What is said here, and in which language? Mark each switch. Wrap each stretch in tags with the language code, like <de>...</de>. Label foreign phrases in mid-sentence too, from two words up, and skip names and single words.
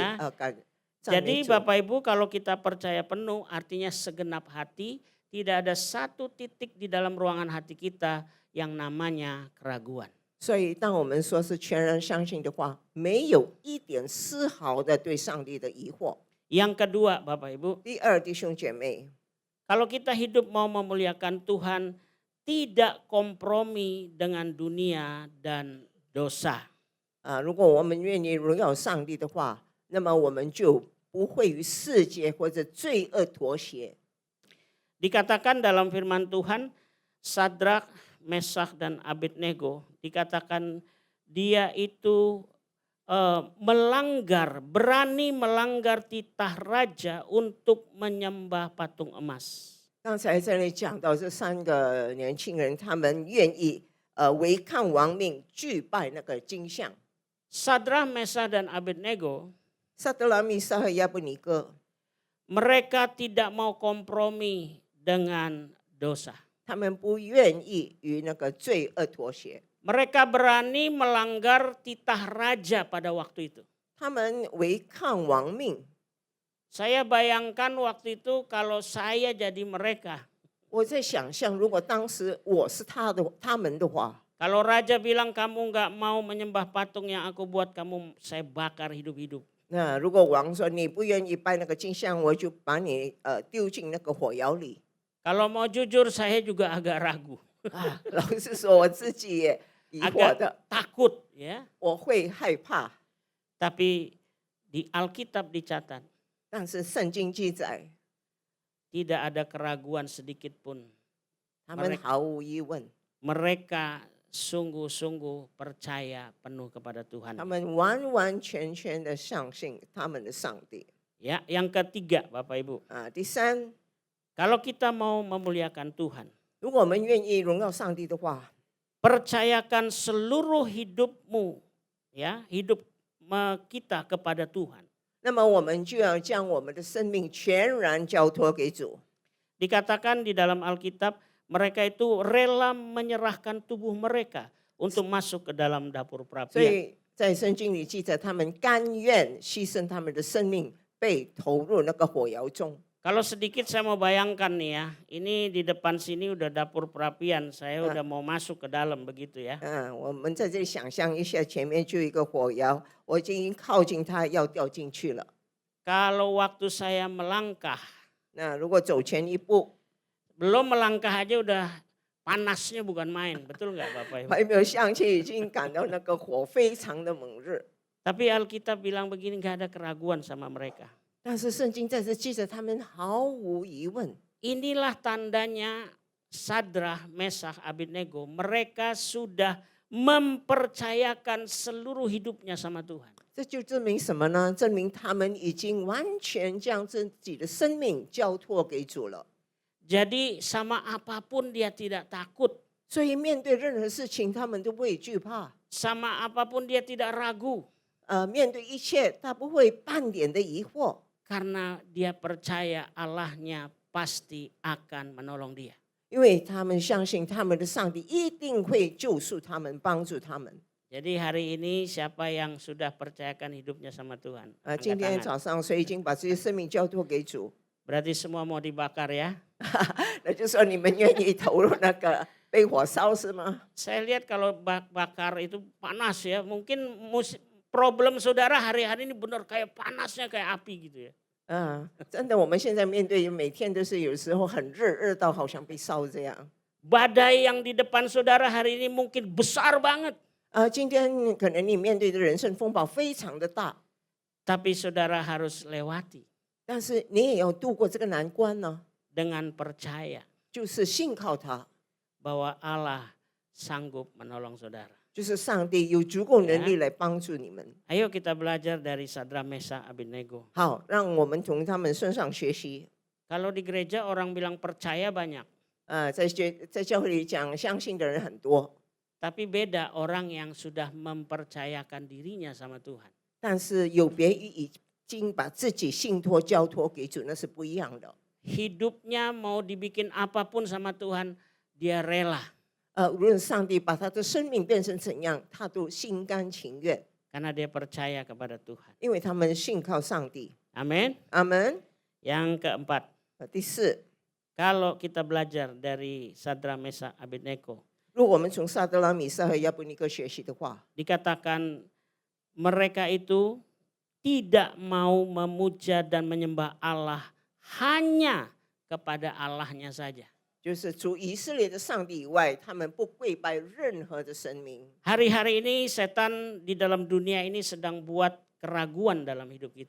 <id>Jadi Bapak Ibu kalau kita percaya penuh artinya segenap hati, tidak ada satu titik di dalam ruangan hati kita yang namanya keraguan.</id> <zh>所以当我们说是全然相信的话，没有一点丝毫的对上帝的疑惑。</zh> <id>Yang kedua Bapak Ibu.</id> <zh>第二，弟兄姐妹，</zh> <id>kalau kita hidup mau memuliakan Tuhan, tidak kompromi dengan dunia dan dosa.</id> <zh>如果我们愿意荣耀上帝的话，那么我们就不会与世界或者罪恶妥协。</zh> <id>Dikatakan dalam firman Tuhan, Sadrak, Mesah dan Abednego, dikatakan dia itu berani melanggar titah raja untuk menyembah patung emas.</id> <zh>刚才在那里讲到这3个年轻人，他们愿意违抗王命，拒拜那个金像。</zh> <id>Sadrak, Mesah dan Abednego,</id> <zh>撒德拉、米撒和亚伯尼哥，</zh> <id>mereka tidak mau kompromi dengan dosa.</id> <zh>他们不愿意与那个罪恶妥协。</zh> <id>Mereka berani melanggar titah raja pada waktu itu.</id> <zh>他们违抗王命。</zh> <id>Saya bayangkan waktu itu kalau saya jadi mereka.</id> <zh>我在想象，如果当时我是他们的话，</zh> <id>Kalau raja bilang kamu nggak mau menyembah patung yang aku buat, kamu saya bakar hidup-hidup.</id> <zh>那如果王说你不愿意拜那个金像，我就把你丢进那个火窑里。</zh> <id>Kalau mau jujur saya juga agak ragu.</id> <zh>老实说，我自己也疑惑的，</zh> <id>takut ya.</id> <zh>我会害怕。</zh> <id>Tapi di Alkitab dicatat,</id> <zh>但是圣经记载，</zh> <id>tidak ada keraguan sedikit pun.</id> <zh>他们毫无疑问，</zh> <id>Mereka sungguh-sungguh percaya penuh kepada Tuhan.</id> <zh>他们完完全全的相信他们的上帝。</zh> <id>Ya, yang ketiga Bapak Ibu.</id> <zh>第三，</zh> <id>Kalau kita mau memuliakan Tuhan,</id> <zh>如果我们愿意荣耀上帝的话，</zh> <id>percayakan seluruh hidupmu, ya, hidup kita kepada Tuhan.</id> <zh>那么我们就要将我们的生命全然交托给主。</zh> <id>Dikatakan di dalam Alkitab, mereka itu rela menyerahkan tubuh mereka untuk masuk ke dalam dapur</id> <zh>所</zh> <id>perapian.</id> <zh>以在圣经里记载，他们甘愿牺牲他们的生命，被投入那个火窑中。</zh> <id>Kalau sedikit saya mau bayangkan nih ya, ini di depan sini udah dapur perapian, saya udah mau masuk ke dalam begitu ya.</id> <zh>我们在这里想象一下，前面就一个火窑，我已经靠近它，要掉进去了。</zh> <id>Kalau waktu saya melangkah,</id> <zh>那如果走前一步，</zh> <id>belum melangkah aja udah panasnya bukan main, betul nggak Bapak Ibu?</id> <zh>还没有上去，已经感到那个火非常的猛热。</zh> <id>Tapi Alkitab bilang begini, nggak ada keraguan sama mereka.</id> <zh>但是圣经在这记着，他们毫无疑问。</zh> <id>Inilah tandanya Sadrah, Mesah, Abednego. Mereka sudah mempercayakan seluruh hidupnya sama Tuhan.</id> <zh>这就证明什么呢？证明他们已经完全将自己的生命交托给主了。</zh> <id>Jadi sama apapun dia tidak takut.</id> <zh>所以面对任何事情，他们都不会惧怕。</zh> <id>Sama apapun dia tidak ragu.</id> <zh>面对一切，他不会半点的疑惑，</zh> <id>karena dia percaya Allahnya pasti akan menolong dia.</id> <zh>因为他们相信他们的上帝一定会救赎他们，帮助他们。</zh> <id>Jadi hari ini siapa yang sudah percayakan hidupnya sama Tuhan?</id> <zh>今</zh> <id>Angkat</id> <zh>天</zh> <id>tangan.</id> <zh>早上谁已经把这些生命交托给主，</zh> <id>Berarti semua mau dibakar ya?</id> <zh>那就说你们愿意投入那个被火烧是吗？</zh> <id>Saya lihat kalau bakar itu panas ya. Mungkin problem saudara hari-hari ini benar kayak panasnya kayak api gitu ya.</id> <zh>真的，我们现在面对每天都是有时候很热，热到好像被烧这样。</zh> <id>Badai yang di depan saudara hari ini mungkin besar banget.</id> <zh>今天可能你面对的人生风暴非常的大，</zh> <id>Tapi saudara harus lewati</id> <zh>但是你也要度过这个难关呢，</zh> <id>dengan percaya</id> <zh>就是信靠他，</zh> <id>bahwa Allah sanggup menolong saudara.</id> <zh>就是上帝有足够能力来帮助你们。</zh> <id>Ayo kita belajar dari Sadra Mesa Abednego.</id> <zh>好，让我们从他们身上学习。</zh> <id>Kalau di gereja orang bilang percaya banyak.</id> <zh>在教会里讲，相信的人很多，</zh> <id>Tapi beda orang yang sudah mempercayakan dirinya sama Tuhan.</id> <zh>但是有别于已经把自己信托交托给主，那是不一样的。</zh> <id>Hidupnya mau dibikin apapun sama Tuhan, dia rela.</id> <zh>无论上帝把他的生命变成怎样，他都心甘情愿，</zh> <id>Karena dia percaya kepada Tuhan.</id> <zh>因为他们信靠上帝。</zh> <id>Amin.</id> <zh>阿门。</zh> <id>Yang keempat,</id> <zh>第四，</zh> <id>kalau kita belajar dari Sadra Mesa Abednego,</id> <zh>如果我们从撒德拉米撒和亚伯尼哥学习的话，</zh> <id>dikatakan mereka itu tidak mau memuja dan menyembah Allah hanya kepada Allahnya saja.</id> <zh>就是除以色列的上帝以外，他们不跪拜任何的神明。</zh> <id>Hari-hari ini setan di dalam dunia ini sedang buat keraguan dalam hidup kita.</id>